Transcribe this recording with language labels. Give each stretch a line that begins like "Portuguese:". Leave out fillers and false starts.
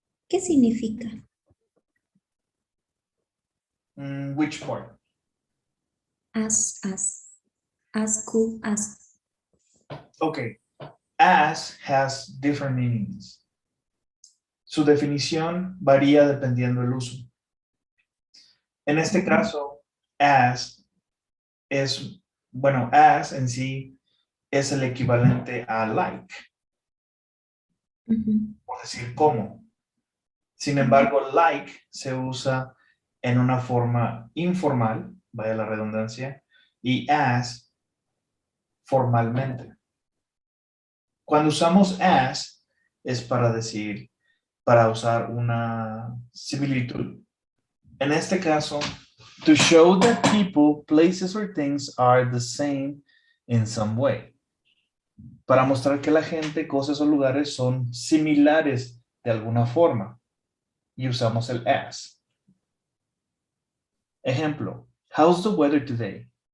Spanish: ¿Qué significa?
English: Which part? As, cool as. Okay. As has different meanings.
Spanish: Su definición varía dependiendo del uso. En este caso, as es, bueno, as en sí es el equivalente a like, por decir como. Sin embargo, like se usa en una forma informal, vaya la redundancia, y as formalmente. Cuando usamos as es para decir, para usar una similitud. En este caso,
English: to show that people, places, or things are the same in some way.
Spanish: Para mostrar que la gente, cosas o lugares son similares de alguna forma. Y usamos el as. Ejemplo,
English: how's the weather today?